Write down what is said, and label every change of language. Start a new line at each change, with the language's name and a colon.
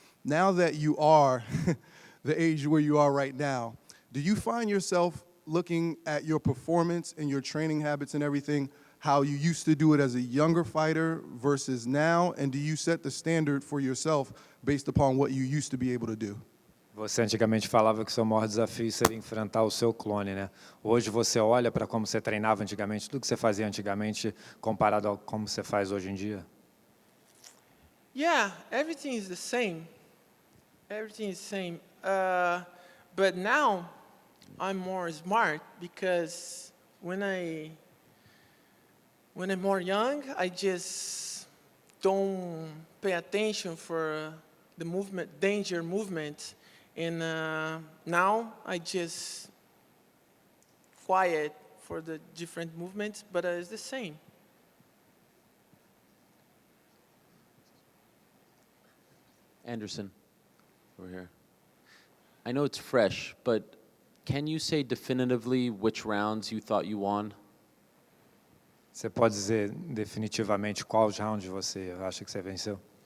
English: Now that you are the age where you are right now, do you find yourself looking at your performance and your training habits and everything, how you used to do it as a younger fighter versus now? And do you set the standard for yourself based upon what you used to be able to do?
Portuguese: Você antigamente falava que o seu maior desafio seria enfrentar o seu clone, né? Hoje você olha para como você treinava antigamente, tudo que você fazia antigamente comparado a como você faz hoje em dia?
English: Yeah, everything is the same. Everything is the same. But now I'm more smart because when I'm more young, I just don't pay attention for the movement, danger movement, and now I just quiet for the different movements, but it's the same. Anderson, over here. I know it's fresh, but can you say definitively which rounds you thought you won?
Portuguese: Você pode dizer definitivamente quais rounds você acha que você venceu?